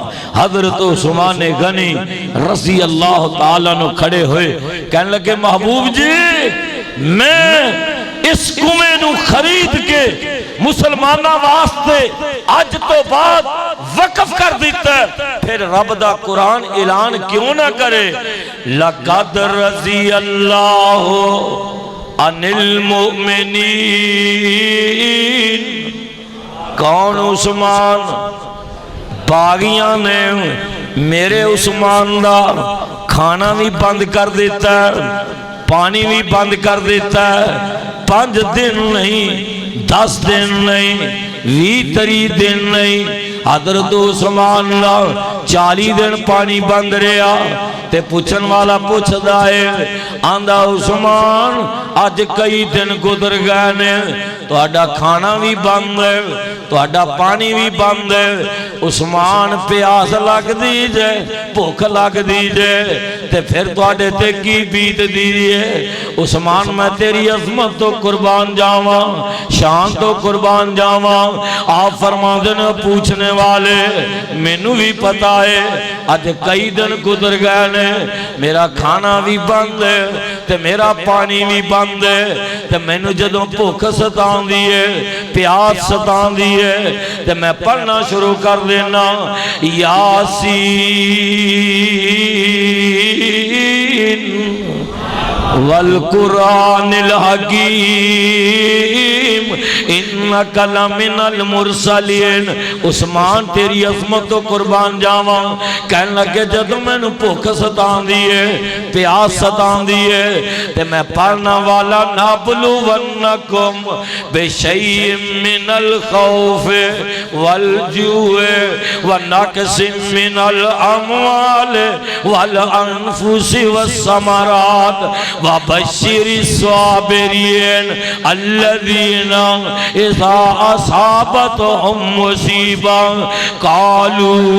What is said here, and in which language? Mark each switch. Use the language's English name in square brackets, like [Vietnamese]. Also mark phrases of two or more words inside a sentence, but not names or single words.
[Punjabi] حضرت عثمان غنی رضی اللہ تعالیٰ عنہ کھڑے ہوئے کہنے لگے محبوب جی میں اس کنویں نو خرید کے مسلمانہ واسطے آج تو بعد وقف کر دیتا ہے، پھر رب دا قرآن اعلان کیوں نہ کرے [Arabic] لَقَدْ رَضِيَ اللَّهُ عَنِ الْمُؤْمِنِينَ۔ [Punjabi] کون عثمان؟ باغیاں نے میرے عثمان دا کھانا بھی بند کر دیتا ہے، پانی بھی بند کر دیتا ہے، 5 دن نہیں 10 دن نہیں 20 دن نہیں، حضرت عثمان دا 40 دن پانی بند رہا تے پوچھن والا پوچھ دائے آندہ عثمان آج کئی دن گزر گئے نے تو آڈا کھانا بھی بند ہے تو آڈا پانی بھی بند ہے، عثمان پیاس لگ دیجے بھوک لگ دیجے تے پھر تو آڈے تے کی بیت دیجے۔ عثمان میں تیری عظمت تو قربان جاواں، شان تو قربان جاواں، آپ فرما دینا پوچھنے والے مینوں بھی پتا ہے آج کئی دن گزر گئے نے میرا کھانا بھی بند ہے تے میرا پانی بھی بند ہے تے مینوں جدوں بھوک ستان دیئے پیاس ستان دیئے تے میں پڑھنا شروع کر دینا [Arabic] یاسین والقرآن الحکیم انکا لمن المرسلین۔ [Punjabi] عثمان تیری عظمت و قربان جاواں کہنے لگے جدو میں نے بھوک ستان دیئے پیاس ستان دیئے تے میں پڑھنا والا [Arabic] نابلونکم بشیء من الخوف والجوع ونقص من الاموال والانفس والثمرات وبشر الصابرین الذین اذا اصابتهم مصیبہ قالوا